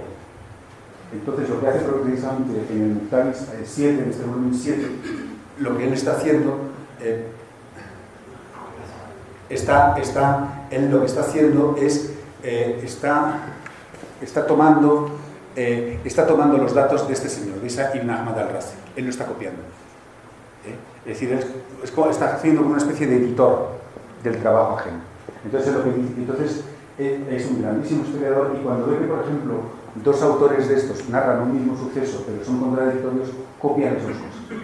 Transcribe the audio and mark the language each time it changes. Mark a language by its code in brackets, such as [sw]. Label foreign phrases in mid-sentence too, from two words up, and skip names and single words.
[es] Entonces, lo que hace precisamente en el Muktabis 7, en este volumen 7, lo que él está haciendo, lo que está haciendo es está tomando los datos de este señor, de Isa ibn Ahmad al-Razi. Él lo está copiando. Es decir, está haciendo como una especie de editor del trabajo ajeno. Entonces, es un grandísimo historiador, y cuando ve que, por ejemplo, dos autores de estos narran un mismo suceso, pero son contradictorios, copian las dos cosas.